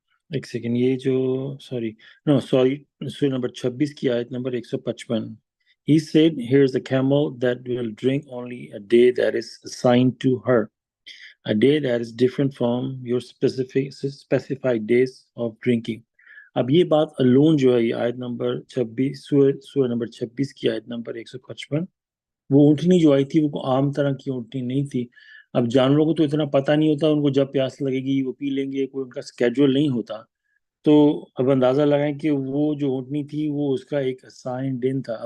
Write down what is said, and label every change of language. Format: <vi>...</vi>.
<ur>ایک سیکنڈ، یہ جو سوری سورہ نمبر 26 کی آیت number 155.</ur> <en>He said, here's a camel that will drink only a day that is assigned to her, a day that is different from your specified days of drinking.</en> <ur>اب یہ بات alone جو ہے یہ آیت نمبر 26 سورہ نمبر 26 کی آیت نمبر 155، وہ اونٹنی جو آئی تھی وہ عام طرح کی اونٹنی نہیں تھی. اب جانوروں کو تو اتنا پتہ نہیں ہوتا، ان کو جب پیاس لگے گی وہ پی لیں گے، کوئی ان کا اسکیجول نہیں ہوتا. تو اب اندازہ لگائیں کہ وہ جو اونٹنی تھی وہ اس کا ایک اسائن دن تھا.</ur>